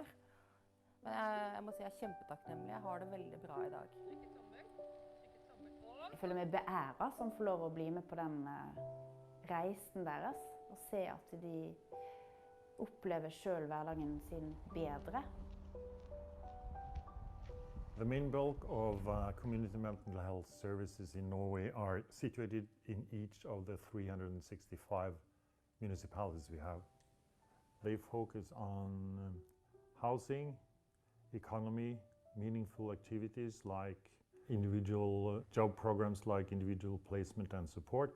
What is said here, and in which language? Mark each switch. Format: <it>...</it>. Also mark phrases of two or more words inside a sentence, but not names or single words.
<no>Men jeg må si jeg er kjempetakknemlig. Jeg har det veldig bra i dag. Jeg føler meg beæret som får lov å bli med på den reisen deres. Og se at de opplever selv hverdagen sin bedre.</no> <en>The main bulk of community mental health services in Norway are situated in each of the 365 municipalities we have. They focus on housing, economy, meaningful activities like individual job programs like individual placement and support.</en>